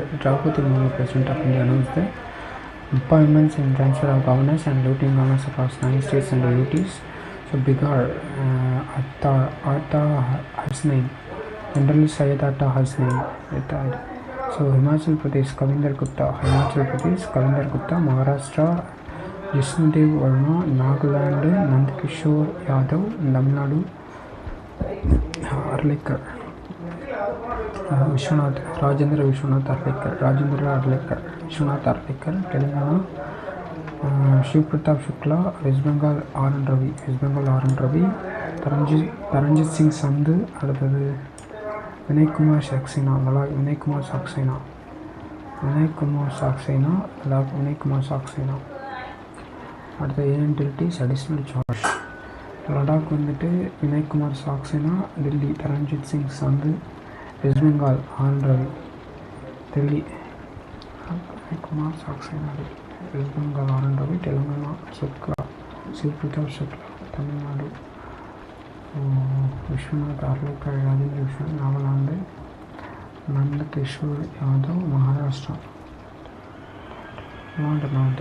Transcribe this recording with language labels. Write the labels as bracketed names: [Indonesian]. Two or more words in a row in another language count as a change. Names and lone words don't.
[English] Draupadi Murmu, President of India, announced the appointments and transfer of governors and lieutenant governors across 9 states and UTs. So Bihar, Atta Hasnain, General Syed Atta Hasnain retired. So Himachal Pradesh, Kavinder Gupta, Maharashtra, Jishnudev Verma, Nagaland, Nandkishore Yadav, Tamil Nadu, Arlikar, Vishwanath, Rajendra Vishwanath Arlikar, Telangana, Shiv Pratap Shukla, West Bengal R N Ravi, Taranjit Singh Sandhu, Vinay Kumar Saxena, at the utilities additional charge. [Tamil] Ladakh வந்துட்டு வினய் குமார் சாக்சேனா, டெல்லி தரண்ஜித் சிங் சந்து, வெஸ்ட் பெங்கால் ஆர் ரவி, டெல்லி வினய் குமார் சாக்சேனா, வெஸ்ட் பெங்கால் ஆர் ரவி, தெலுங்கானா சிவ் பிரதாப் சுக்லா, தமிழ்நாடு விஸ்வநாத் அர்லேக்கர் ராஜேந்திர விஷன் நாகாலாந்து நந்த கிஷோர் யாதவ் மகாராஷ்டிரா நாடு.